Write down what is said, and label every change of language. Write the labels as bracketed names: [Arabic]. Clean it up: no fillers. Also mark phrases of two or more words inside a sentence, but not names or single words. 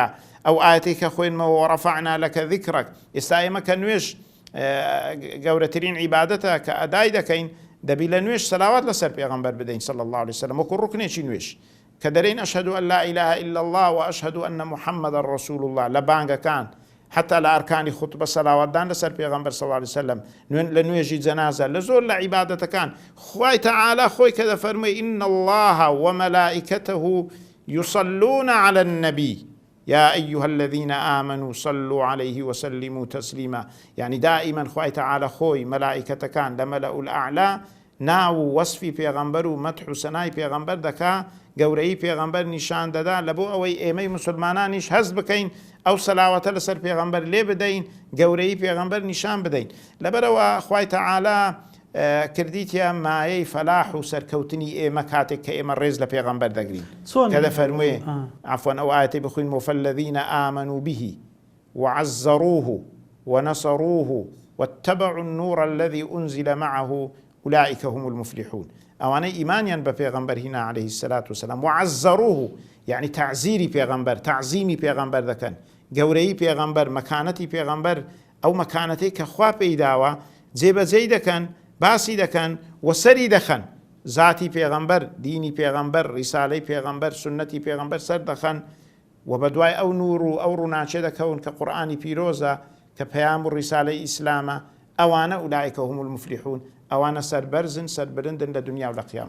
[Central Kurdish] ئەو ئاەتەی کە خوێنمەوە [Arabic] وەڕەفەعنا لەکە ذیکرەک، [Central Kurdish] ئێستا ئێمە کە نوێژ گەورەترین عیبادەتە کە ئەدای دەکەین، دەبی لە نوێژ سەلاوات لەسەر پێغەمبەر بدەین [Arabic] صلی الله عليه وسلم، [Central Kurdish] وەکو ڕوکنێکی نوێژ کە دەرێن [Arabic] ئەشهەدو ئەن لا ئیلاهە ئیلا الله و ئەشهەدو ئەنە محەممەدەن ڕەسوول الله، [Central Kurdish] لە بانگەکان حتى لە ئەرکانی خوتبە سەلاواتدان لەسەر پێغەمبەر [Arabic] صلی الله عليه وسلم، [Central Kurdish] لە نوێژی جەنازە، لە زۆر لە عیبادەتەکان. خوای تەعالە خۆی کە دەفەرمێ [Arabic] ئین الله ومەلائیکەتەه یصلون على النبي يا أيها الذين آمنوا صلوا عليه وسلموا تسليما. يعني دائما [Central Kurdish] خوای تەعالە خۆی مەلائیکەتەکان لە [Arabic] مەلەء الأعلى [Central Kurdish] ناو وەسفی پێغەمبەر و مەدح و سەنای پێغەمبەر دەکا گەورەی پێغەمبەر نیشان دەدا لە بۆ ئەوەی ئێمەی مسلمانانیش هەست بکەین ئەو سەلاوەتە لەسەر پێغەمبەر لێ بدەین گەورەی پێغەمبەر نیشان بدەین لەبەرەوە خوای تەعالا کردیتە مایەی فەلاح و سەرکەوتنی ئێمە کاتێک کە ئێمە ڕێز لە پێغەمبەر دەگرین کە دەفەرموێ عەفوەن ئەو ئایەتەی بخوین وفەالذین [Arabic] آمنوا به وعزروه ونصروه واتبعوا النور الذي أنزل معه أولئك هم المفلحون [Central Kurdish] ئەوانەی ئیمانیان بە پێغەمبەر هینا [Arabic] عليه الصلاة والسلام [Central Kurdish] وعزروه يعني تعزیری پێغەمبەر تعزیمی پێغەمبەر دەکەن گەورەی پێغەمبەر مەکانەتی پێغەمبەر ئەو مەکانەتەی کە خوا پێی داوە جێبەجێی دەکەن باسی دەکەن وەسەری دەخەن ذاتی پێغەمبەر دینی پێغەمبەر ڕیسالەی پێغەمبەر سنەتی پێغەمبەر سەر دەخەن و بەدوای ئەو نور و ئەو ڕووناچێ دەکەون کە قورئانی پیرۆزە کە پەیام و ڕیسالەی ئیسلامە ئەوانە [Arabic] ئولئیکە هم المفلیحون [Central Kurdish] ئەوانە سەربەرزن سەربرندن لە دنیا و لە قیامەت